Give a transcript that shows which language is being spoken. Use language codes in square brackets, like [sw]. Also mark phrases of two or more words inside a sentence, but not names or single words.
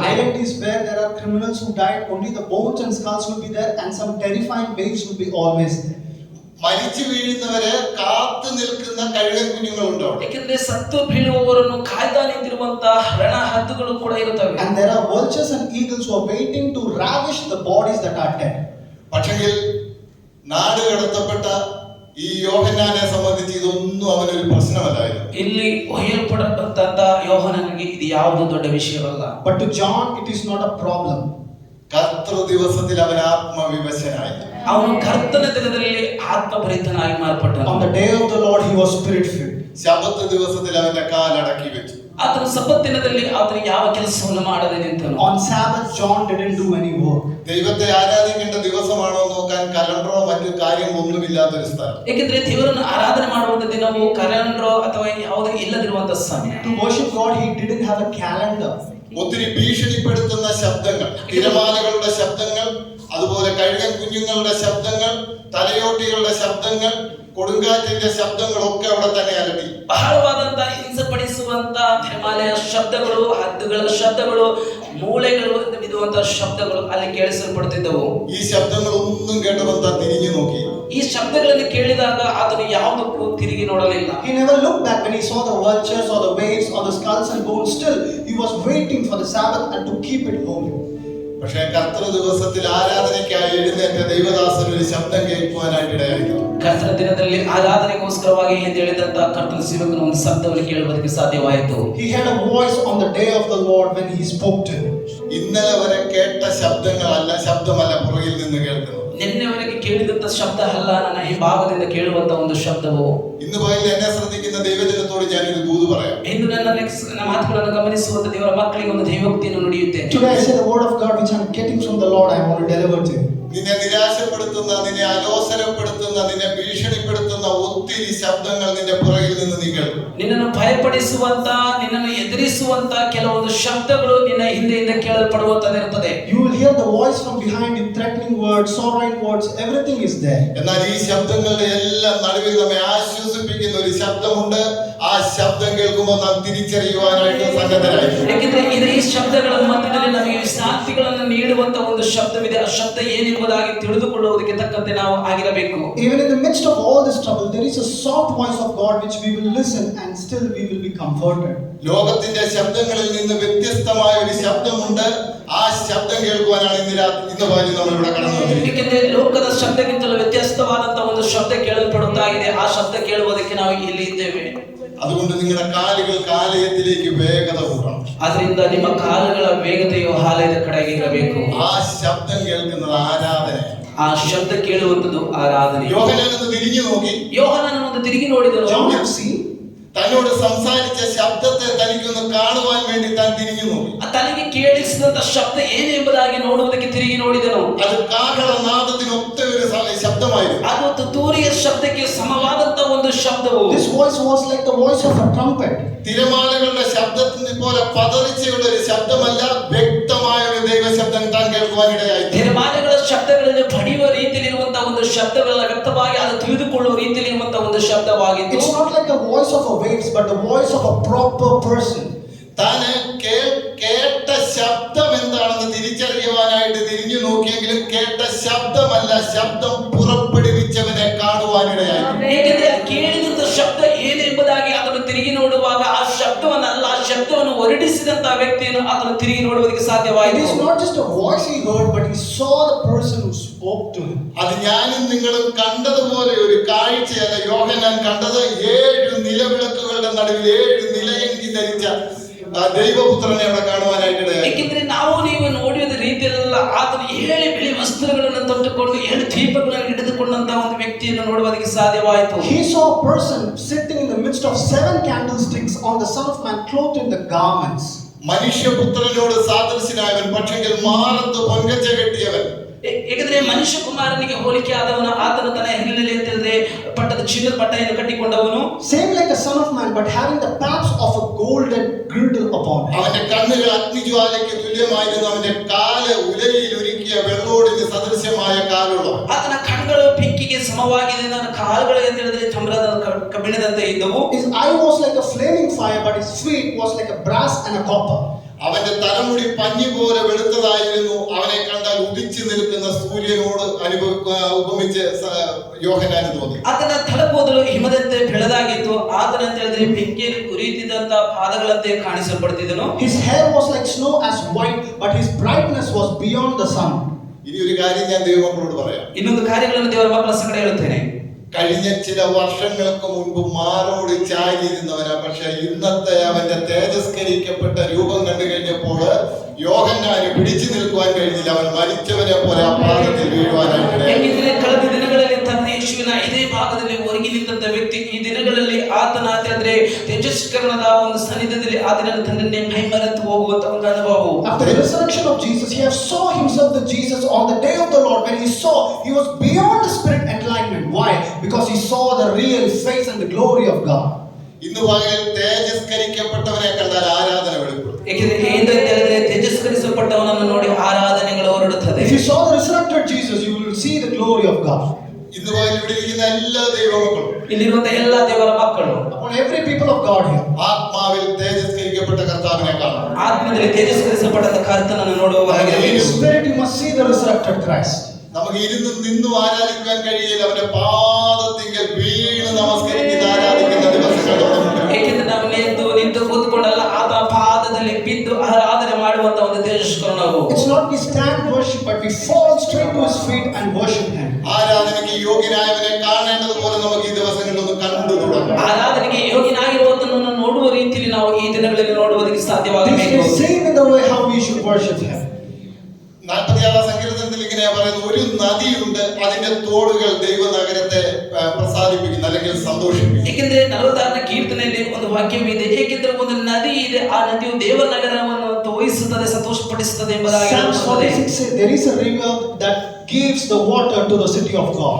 [en] The island is where there are criminals who died, only the bones and skulls will be there and some terrifying waves will be always there. [ml] മരിച്ചു വീഴുന്നവരെ കാത്തു നിൽക്കുന്ന കഴുകൻ കുഞ്ഞുങ്ങളുണ്ട് അവിടെ. [kn] ಏಕೆಂದ್ರೆ ಸತ್ತು ಬೀಳುವವರನ್ನು ಕಾಯ್ತಾ ನಿಂತಿರುವಂತಹ ರಣ ಹದ್ದುಗಳು ಕೂಡ ಇರುತ್ತವೆ. [en] And there are vultures and eagles who are waiting to ravish the bodies that are dead. [ml] പക്ഷെങ്കിൽ നാട് കടത്തപ്പെട്ട ഈ യോഹന്നാനെ സംബന്ധിച്ച് ഇതൊന്നും അവനൊരു പ്രശ്നമല്ലായിരുന്നു. [kn] ಇಲ್ಲಿ ಒಯ್ಯಲ್ಪಡತಕ್ಕಂತ ಯೋಹಾನನಿಗೆ ಇದು ಯಾವುದು ದೊಡ್ಡ ವಿಷಯವಲ್ಲ. [en] But to John it is not a problem. [ml] കർത്തൃ ദിവസത്തിൽ അവൻ ആത്മവിവശനായി. [kn] ಅವನು ಕರ್ತನ ದಿನದಲ್ಲಿ ಆತ್ಮಭರಿತನಾಗಿ ಮಾರ್ಪಟ್ಟನು. [en] On the day of the Lord he was spirit filled. [ml] ശബത്ത് ദിവസത്തിൽ അവന്റെ കാലടക്കി വെച്ചു. [kn] ಆತನ ಸಬ್ಬತ್ ದಿನದಲ್ಲಿ ಆತನು ಯಾವ ಕೆಲಸವನ್ನು ಮಾಡದೆ ನಿಂತನು. [en] On Sabbath John didn't do any work. [ml] ദൈവത്തെ ആരാധിക്കേണ്ട ദിവസമാണോ നോക്കാൻ കലണ്ടറോ മറ്റു കാര്യങ്ങളൊന്നുമില്ലാത്തൊരു സ്ഥലം. [kn] ಏಕೆಂದ್ರೆ ದೇವರನ್ನು ಆರಾಧನೆ ಮಾಡುವಂತ ದಿನವು ಕ್ಯಾಲೆಂಡರ್ ಅಥವಾ ಯಾವುದೇ ಇಲ್ಲದಿರುವಂತ ಸಮಯ. [en] To worship God he didn't have a calendar. [ml] ഒത്തിരി ഭീഷണിപ്പെടുത്തുന്ന ശബ്ദങ്ങൾ, തിരമാലകളുടെ ശബ്ദങ്ങൾ, അതുപോലെ കഴുകൻ കുഞ്ഞുങ്ങളുടെ ശബ്ദങ്ങൾ, തലയോട്ടികളുടെ ശബ്ദങ്ങൾ, കൊടുങ്കാറ്റിന്റെ ശബ്ദങ്ങളൊക്കെ അവിടെ തന്നെ അലട്ടി. [kn] ಬಹಳವಾದಂತ ಹಿಂಸಪಡಿಸುವಂತ ತಿರಮಾಲೆಯ ಶಬ್ದಗಳು, ಹದ್ದುಗಳ ಶಬ್ದಗಳು, ಮೂಳೆಗಳು ಬಿದ್ದುವಂತ ಶಬ್ದಗಳು ಅಲ್ಲಿ ಕೇಳಿಸಲ್ಪಡುತ್ತಿದ್ದವು. [ml] ഈ ശബ്ദങ്ങളൊന്നും കേട്ടവൻ താൻ തിരിഞ്ഞു നോക്കി. [kn] ಈ ಶಬ್ದಗಳನ್ನು ಕೇಳಿದಾಗ ಆತನು ಯಾವುದಕ್ಕೂ ತಿರುಗಿ ನೋಡಲಿಲ್ಲ. [en] He never looked back when he saw the vultures or the waves or the skulls and bones. Still he was waiting for the Sabbath and to keep it holy. [ml] പക്ഷേ കർത്തൃ ദിവസത്തിൽ ആരാധനയ്ക്കായി എഴുന്നേറ്റ ദൈവദാസൻ ഒരു ശബ്ദം കേൾക്കുവാനായിട്ട് ഇടയായിരുന്നു. [kn] ಕರ್ತನ ದಿನದಲ್ಲಿ ಆರಾಧನೆಗೋಸ್ಕರವಾಗಿ ಹೇಳಿದಂತ ಕರ್ತನ ಸೇವಕನ ಒಂದು ಶಬ್ದವನ್ನು ಕೇಳುವುದಕ್ಕೆ ಸಾಧ್ಯವಾಯಿತು. [en] He had a voice on the day of the Lord when he spoke to him. [ml] ഇന്നലെ വരെ കേട്ട ശബ്ദമല്ല പുറകിൽ നിന്ന് കേൾക്കുന്നത്. [kn] ನಿನ್ನೆವರೆಗೆ ಕೇಳಿದಂತ ಶಬ್ದ ಅಲ್ಲ, ನನ್ನ ಈ ಭಾಗದಿಂದ ಕೇಳುವಂತ ಒಂದು ಶಬ್ದವು. [ml] ഇന്ന് പകൽ എന്നെ ശ്രദ്ധിക്കുന്ന ദൈവജനത്തോട് ഞാനൊരു ദൂത് പറയാം. [kn] ಇಂದು ನನ್ನ ಮಾತುಗಳನ್ನು ಗಮನಿಸುವಂತ ದೇವರ ಮಕ್ಕಳಿಗೆ ಒಂದು ದೈವೋಕ್ತಿಯನ್ನು ನುಡಿಯುತ್ತೇನೆ. [en] Today I say the word of God which I am getting from the Lord I want to deliver to you. [ml] നിന്നെ നിരാശപ്പെടുത്തുന്ന, നിന്നെ അലോസരപ്പെടുത്തുന്ന, നിന്നെ ഭീഷണിപ്പെടുത്തുന്ന ഒത്തിരി ശബ്ദങ്ങൾ നിന്റെ പുറകിൽ നിന്ന് നീ കേൾക്കും. [kn] ನಿನ್ನನ್ನು ಭಯಪಡಿಸುವಂತ, ನಿನ್ನನ್ನು ಎದುರಿಸುವಂತ ಕೆಲವೊಂದು ಶಬ್ದಗಳು ನಿನ್ನ ಹಿಂದೆಯಿಂದ ಕೇಳಲ್ಪಡುವಂತದಿರುತ್ತದೆ. [en] You will hear the voice from behind you, threatening words, sorrowing words, everything is there. [ml] എന്നാൽ ഈ ശബ്ദങ്ങളുടെ എല്ലാം നടുവിൽ നമ്മെ ആശ്വസിപ്പിക്കുന്ന ഒരു ശബ്ദമുണ്ട്. ആ ശബ്ദം കേൾക്കുമ്പോൾ നാം തിരിച്ചറിയുവാനായിട്ട് സന്നദ്ധരായിരിക്കും. [kn] ಯಾಕೆಂದ್ರೆ ಈ ಶಬ್ದಗಳ ಮಧ್ಯದಲ್ಲಿ ನಮಗೆ ಶಾಂತಿಗಳನ್ನು ನೀಡುವಂತ ಒಂದು ಶಬ್ದವಿದೆ. ಆ ಶಬ್ದ ಏನಿರುವುದಾಗಿ ತಿಳಿದುಕೊಳ್ಳುವುದಕ್ಕೆ ತಕ್ಕಂತೆ ನಾವು ಆಗಿರಬೇಕು. [en] Even in the midst of all this trouble, there is a soft voice of God which we will listen and still we will be comforted. [ml] ലോകത്തിന്റെ ശബ്ദങ്ങളിൽ നിന്ന് വ്യത്യസ്തമായ ഒരു ശബ്ദമുണ്ട്. ആ ശബ്ദം കേൾക്കുവാനാണ് ഇന്ന് പകൽ നമ്മൾ ഇവിടെ കടന്നു വന്നിരിക്കുന്നത്. [kn] ಏಕೆಂದ್ರೆ ಲೋಕದ ಶಬ್ದಕ್ಕಿಂತಲೂ ವ್ಯತ್ಯಸ್ತವಾದಂತಹ ಒಂದು ಶಬ್ದ ಕೇಳಲ್ಪಡುತ್ತಾಗಿದೆ. ಆ ಶಬ್ದ ಕೇಳುವುದಕ್ಕೆ ನಾವು ಇಲ್ಲಿ ಇದ್ದೇವೆ. [ml] അതുകൊണ്ട് നിങ്ങളുടെ കാലുകൾക്ക് ആലയത്തിലേക്ക് വേഗത കൂടണം. [kn] ಅದರಿಂದ ನಿಮ್ಮ ಕಾಲುಗಳ ವೇಗತೆಯು ಆಲಯದ ಕಡೆಗೆ ಇರಬೇಕು. [ml] ആ ശബ്ദം കേൾക്കുന്നത് ആരാധന. [kn] ಆ ಶಬ್ದ ಕೇಳುವಂತದ್ದು ಆರಾಧನೆ. [ml] യോഹന്നാൻ ഒന്ന് തിരിഞ്ഞു നോക്കി. [kn] ಯೋಹಾನನು ಒಂದು ತಿರುಗಿ ನೋಡಿದನು. [en] John have seen [ml] തന്നോട് സംസാരിച്ച ശബ്ദത്തെ തനിക്കൊന്ന് കാണുവാൻ വേണ്ടി താൻ തിരിഞ്ഞു നോക്കി. [kn] ತನಗೆ ಕೇಳಿಸಿದಂತ ಶಬ್ದ ಏನೆಂಬುದಾಗಿ ನೋಡುವುದಕ್ಕೆ ತಿರುಗಿ ನೋಡಿದನು. [ml] അത് കാഹളനാദത്തിനൊത്ത ഒരു ശബ്ദമായിരുന്നു. [kn] ಅದು ತುತ್ತೂರಿಯ ಶಬ್ದಕ್ಕೆ ಸಮವಾದಂತ ಒಂದು ಶಬ್ದವು. [en] this voice was like the voice of a trumpet. [ml] തിരമാലകളുടെ ശബ്ദത്തിനെ പോലെ പതറിച്ചുള്ള ഒരു ശബ്ദമല്ല, വ്യക്തമായ ഒരു ദൈവശബ്ദം താൻ കേൾക്കുവാനിടയായി. [kn] ತಿರಮಾಲೆಗಳ ಶಬ್ದಗಳಲ್ಲಿ ಬಡಿಯುವ ರೀತಿಯಲ್ಲಿರುವಂತಹ ಒಂದು ಶಬ್ದವೆಲ್ಲ ವ್ಯಕ್ತವಾಗಿ ಅದು ತಿಳಿದುಕೊಳ್ಳುವ ರೀತಿಯಲ್ಲಿರುವಂತಹ ಒಂದು ಶಬ್ದವಾಗಿತ್ತು. [en] It's not like the voice of a waves but the voice of a proper person. [ml] താൻ കേട്ട ശബ്ദം എന്താണെന്ന് തിരിച്ചറിയുവാനായിട്ട് തിരിഞ്ഞു നോക്കിയെങ്കിലും കേട്ട ശബ്ദമല്ല, ശബ്ദം പുറപ്പെടുവിച്ചവനെ കാണുവാനിടയായി. [kn] ಏಕೆಂದರೆ ಕೇಳಿದಂತ ಶಬ್ದ ಏನೆಂಬುದಾಗಿ ಅದನ್ನು ತಿರುಗಿ ನೋಡುವಾಗ ಆ ಶಬ್ದವನ್ನಲ್ಲ, ಆ ಶಬ್ದವನ್ನು ಹೊರಡಿಸಿದಂತಹ ವ್ಯಕ್ತಿಯನ್ನು ಅದನ್ನು ತಿರುಗಿ ನೋಡುವುದಕ್ಕೆ [en] It [kn] ಸಾಧ್ಯವಾಯಿತು. [en] is not just a voice he heard but he saw the person who spoke to him. [ml] അത് ഞാനും നിങ്ങളും കണ്ടതുപോലെ ഒരു കാഴ്ചയല്ല. യോഹന്നാൻ കണ്ടത് 7 നിലവിളക്കുകളുടെ നടുവിൽ 7 നിലയങ്കി ധരിച്ച ദൈവപുത്രനെ അവിടെ കാണുവാനായിട്ടിടയായി. [kn] ಏಕೆಂದ್ರೆ ನಾವು ನೀವು ನೋಡಿದ ರೀತಿಯಲ್ಲ, ಆತನ 7 ಬಿಳಿ ವಸ್ತ್ರಗಳನ್ನು ತೊಟ್ಟುಕೊಂಡು 7 ದೀಪಗಳನ್ನು ಹಿಡಿದುಕೊಂಡಂತಹ ಒಂದು ವ್ಯಕ್ತಿಯನ್ನು ನೋಡುವುದಕ್ಕೆ ಸಾಧ್ಯವಾಯಿತು. [en] He saw a person sitting in the midst of 7 candlesticks on the Son of Man clothed in the garments. [ml] മനുഷ്യപുത്രനോട് സാദൃശ്യനായവൻ, പക്ഷെങ്കിൽ മാറത്ത് പൊൻകച്ച കെട്ടിയവൻ. [kn] ಏಕೆಂದ್ರೆ ಮನುಷ್ಯ ಕುಮಾರನಿಗೆ ಹೋಲಿಕೆ ಆದವನು. ಆತನು ತನ್ನ ಹೆಗಲಿನಲ್ಲಿ ಅಂತ ಹೇಳಿದ್ರೆ ಪಟ್ಟದ ಚಿನ್ನದ ಬಟ್ಟೆಯನ್ನು ಕಟ್ಟಿಕೊಂಡವನು. [en] Same like a Son of Man but having the paps of a golden girdle upon him. [ml] അവന്റെ കണ്ണുകൾ അഗ്നിജ്വാലയ്ക്ക് തുല്യമായിരുന്നു. അവന്റെ കാല് ഉലയിൽ ഒരുക്കിയ വെള്ളോടിന് സദൃശ്യമായ കാലുള്ളവൻ. [kn] ಆತನ ಕಣ್ಣುಗಳು ಬೆಂಕಿಗೆ ಸಮವಾಗಿದೆ. ನನ್ನ ಕಾಲುಗಳು ಅಂತ ಹೇಳಿದ್ರೆ ತಾಮ್ರದ ಕಬ್ಬಿಣದಂತೆ ಇದ್ದವು. [en] His eye was like a flaming fire but his feet was like a brass and a copper. [ml] അവന്റെ തലമുടി പഞ്ഞി പോലെ വെളുത്തതായിരുന്നു. അവനെ കണ്ടാൽ ഉദിച്ചു നിൽക്കുന്ന സൂര്യനോട് ഉപമിച്ച് യോഹന്നാന് തോന്നി. [kn] ಆತನ ತಲೆಕೂದಲು ಹಿಮದಂತೆ ಬೆಳದಾಗಿತ್ತು. ಆತನ ಅಂತ ಹೇಳಿದ್ರೆ ಬೆಂಕಿಯಲ್ಲಿ ಉರಿಯುತ್ತಿದ್ದಂತ ಪಾದಗಳಂತೆ ಕಾಣಿಸಲ್ಪಡುತ್ತಿದ್ದನು. [en] His hair was like snow as white but his brightness was beyond the sun. [ml] ഇനി ഒരു കാര്യം ഞാൻ ദൈവമക്കളോട് പറയാം. [kn] ಇನ್ನೊಂದು ಕಾರ್ಯಗಳನ್ನು ದೇವರ ಮಕ್ಕಳ ಸಂಗಡ ಹೇಳುತ್ತೇನೆ. [ml] കഴിഞ്ഞ ചില വർഷങ്ങൾക്ക് മുൻപ് മാറോട് ചാരിയിരുന്നവനാ, പക്ഷെ ഇന്നത്തെ അവന്റെ തേജസ്കരിക്കപ്പെട്ട രൂപം കണ്ടു കഴിഞ്ഞപ്പോൾ യോഹന്നാന് പിടിച്ചു നിൽക്കുവാൻ കഴിഞ്ഞില്ല. അവൻ മരിച്ചവനെ പോലെ ആ പാദത്തിൽ വീഴുവാനായിട്ട്. [kn] ಯಾಕೆಂದ್ರೆ ಕಳೆದ ದಿನಗಳಲ್ಲಿ ತನ್ನ ಯೇಸುವಿನ ಇದೇ ಭಾಗದಲ್ಲಿ ಒರಗಿ ನಿಂತ ವ್ಯಕ್ತಿ ಈ ದಿನಗಳಲ್ಲಿ ಆತನ ಅಂತ ಹೇಳಿದ್ರೆ ತೇಜಸ್ಕರಣದ ಒಂದು ಸನ್ನಿಧಿಯಲ್ಲಿ ಆತನ ತನ್ನನ್ನೇ ಮೈಮರೆತು ಹೋಗುವಂತ ಒಂದು ಅನುಭವ. [en] After the resurrection of Jesus, he have saw himself the Jesus on the day of the Lord. When he saw, he was beyond the spirit enlightenment. Why? Because he saw the real face and the glory of God. [ml] ഇന്ന് പകൽ തേജസ്കരിക്കപ്പെട്ടവനെ കണ്ടാൽ ആരാധന വെളിപ്പെടും. [kn] ಯಾಕೆಂದ್ರೆ ಏನು ಅಂತ ಹೇಳಿದ್ರೆ ತೇಜಸ್ಕರಿಸಲ್ಪಟ್ಟವನನ್ನು ನೋಡಿ ಆರಾಧನೆಗಳು ಹೊರಡುತ್ತದೆ. [en] If you saw the resurrected Jesus, you will see the glory of God. [ml] ഇന്ന് പകൽ ഇവിടെ ഇരിക്കുന്ന എല്ലാ ദൈവമക്കളും, [kn] ಇಲ್ಲಿರುವಂತ ಎಲ್ಲಾ ದೇವರ ಮಕ್ಕಳು, [en] upon every people of God here, [ml] ആത്മാവിൽ തേജസ്കരിക്കപ്പെട്ട കർത്താവിനെ കാണണം. [kn] ಆತ್ಮದಲ್ಲಿ ತೇಜಸ್ಕರಿಸಲ್ಪಟ್ಟ ಕರ್ತನನ್ನು [en] in [kn] ನೋಡುವವರಾಗಿರಬೇಕು. [en] spirit you must see the resurrected Christ. [ml] നമുക്ക് ഇരുന്നും നിന്നും ആരാധിക്കാൻ കഴിയില്ല. അവന്റെ പാദത്തിങ്കൽ വീണ് നമസ്കരിക്കുന്ന ആരാധിക്കുന്ന ദിവസങ്ങൾ. [kn] ಏಕೆಂದ್ರೆ ನಾವು ನಿಂತು ಕೂತ್ಕೊಂಡಲ್ಲ, ಆತ ಪಾದದಲ್ಲಿ ಬಿದ್ದು ಆರಾಧನೆ ಮಾಡುವ ಆಡುವಂತ ಒಂದು ತೇಜಸ್ಕರಣವು. [en] It's not we stand worship, but we fall straight to his feet and worship him. [ml] ആരാധനയ്ക്ക് യോഗ്യനായവനെ കാണേണ്ടതുപോലെ നമുക്ക് ഈ ദിവസങ്ങളിൽ ഒന്ന് കണ്ടു തുടങ്ങാം. [kn] ಆರಾಧನೆಗೆ ಯೋಗ್ಯನಾಗಿರುವುದನ್ನು ನೋಡುವ ರೀತಿಯಲ್ಲಿ ನಾವು ಈ ದಿನಗಳಲ್ಲಿ ನೋಡುವುದಕ್ಕೆ [en] This [kn] ಸಾಧ್ಯವಾಗಬೇಕು. [en] is same in the way how we should worship him. [ml] 46 സങ്കീർത്തനത്തിൽ ഇങ്ങനെ പറയുന്നു, ഒരു നദിയുണ്ട്, അതിന്റെ തോടുകൾ ദൈവനഗരത്തെ പ്രസാദിപ്പിക്കുന്നു അല്ലെങ്കിൽ സന്തോഷിപ്പിക്കുന്നു. [kn] ಏಕೆಂದರೆ 46ನೇ ಕೀರ್ತನೆಯಲ್ಲಿ ಒಂದು ವಾಕ್ಯವಿದೆ, ಏಕೆಂದರೆ ಒಂದು ನದಿ ಇದೆ, ಆ ನದಿಯು ದೇವನಗರವನ್ನು ತೋಯಿಸುತ್ತದೆ, ಸಂತೋಷಪಡಿಸುತ್ತದೆ ಎಂಬುದಾಗಿ [en] Psalms 46 says there is a river that gives the water to the city of God.